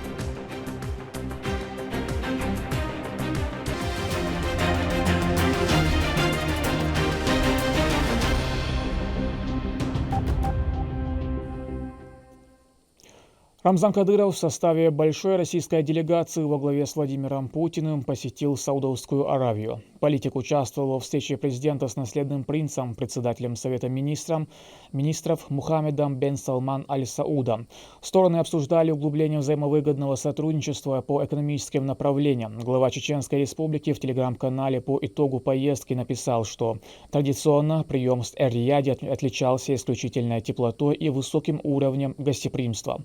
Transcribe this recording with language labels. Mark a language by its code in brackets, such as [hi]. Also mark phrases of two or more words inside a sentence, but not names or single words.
[ru] Рамзан Кадыров в составе большой российской делегации во главе с Владимиром Путиным посетил Саудовскую Аравию. Политик участвовал во встрече президента с наследным принцем, председателем Совета министров Мухаммедом бен Салман аль-Саудом. Стороны обсуждали углубление взаимовыгодного сотрудничества по экономическим направлениям. Глава Чеченской Республики в телеграм-канале по итогу поездки написал, что традиционно прием в Эр-Рияде отличался исключительной теплотой и высоким уровнем гостеприимства.